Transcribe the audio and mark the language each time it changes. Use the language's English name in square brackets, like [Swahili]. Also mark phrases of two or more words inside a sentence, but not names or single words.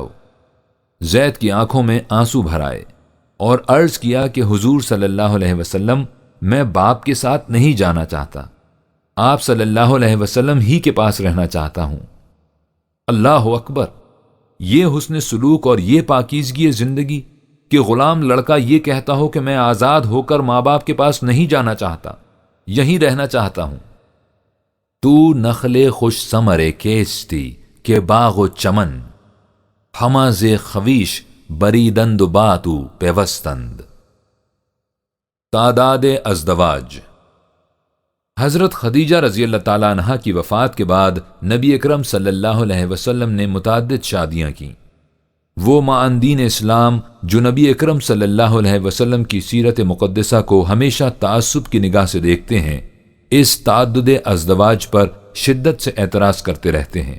[Urdu] زید کی آنکھوں میں آنسو بھر آئے اور عرض کیا کہ حضور [Arabic] صلی اللہ علیہ وسلم، [Urdu] میں باپ کے ساتھ نہیں جانا چاہتا، آپ [Arabic] صلی اللہ علیہ وسلم [Urdu] ہی کے پاس رہنا چاہتا ہوں۔ [Arabic] اللہ اکبر! [Urdu] یہ حسن سلوک اور یہ پاکیزگی زندگی کہ غلام لڑکا یہ کہتا ہو کہ میں آزاد ہو کر ماں باپ کے پاس نہیں جانا چاہتا، یہیں رہنا چاہتا ہوں۔ [Persian] تو نخل خوش ثمر کیستی کہ باغ و چمن، ہما ز خویش بریدند باتو پیوستند۔ [Urdu] تعداد ازدواج۔ حضرت خدیجہ [Arabic] رضی اللہ تعالیٰ عنہا [Urdu] کی وفات کے بعد نبی اکرم [Arabic] صلی اللہ علیہ وسلم [Urdu] نے متعدد شادیاں کیں۔ وہ معاندین اسلام جو نبی اکرم [Arabic] صلی اللہ علیہ وسلم [Urdu] کی سیرت مقدسہ کو ہمیشہ تعصب کی نگاہ سے دیکھتے ہیں، اس تعدد ازدواج پر شدت سے اعتراض کرتے رہتے ہیں۔